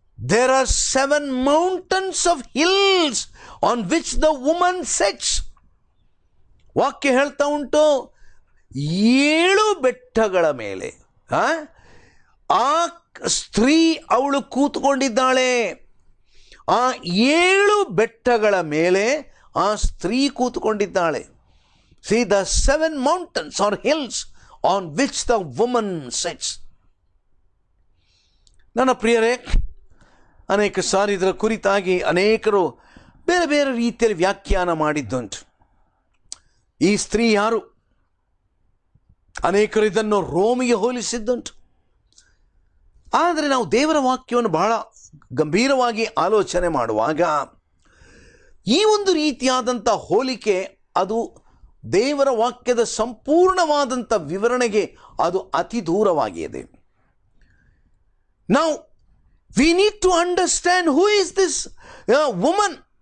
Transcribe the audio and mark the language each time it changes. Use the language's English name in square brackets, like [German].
[English] There are 7 mountains of hills on which the woman sits. [Kannada] ವಾಕ್ಯ ಹೇಳ್ತಾ ಉಂಟು, 7 ಬೆಟ್ಟಗಳ ಮೇಲೆ ಆ ಸ್ತ್ರೀ ಅವಳು ಕೂತ್ಕೊಂಡಿದ್ದಾಳೆ. ಆ 7 ಬೆಟ್ಟಗಳ ಮೇಲೆ ಆ ಸ್ತ್ರೀ ಕೂತ್ಕೊಂಡಿದ್ದಾಳೆ. [English] See, the 7 mountains or hills on which the woman sits. [Kannada] ನನ್ನ ಪ್ರಿಯರೇ, ಅನೇಕ ಸಾರಿ ಇದರ ಕುರಿತಾಗಿ ಅನೇಕರು ಬೇರೆ ಬೇರೆ ರೀತಿಯಲ್ಲಿ ವ್ಯಾಖ್ಯಾನ ಮಾಡಿದ್ದುಂಟು. ಈ ಸ್ತ್ರೀ ಯಾರು? ಅನೇಕರು ಇದನ್ನು ರೋಮಿಗೆ ಹೋಲಿಸಿದ್ದುಂಟು. ಆದರೆ ನಾವು ದೇವರ ವಾಕ್ಯವನ್ನು ಬಹಳ ಗಂಭೀರವಾಗಿ ಆಲೋಚನೆ ಮಾಡುವಾಗ ಈ ಒಂದು ರೀತಿಯಾದಂಥ ಹೋಲಿಕೆ ಅದು ದೇವರ ವಾಕ್ಯದ ಸಂಪೂರ್ಣವಾದಂಥ ವಿವರಣೆಗೆ ಅದು ಅತಿ ದೂರವಾಗಿದೆ. [English] Now, we need to understand who is this woman.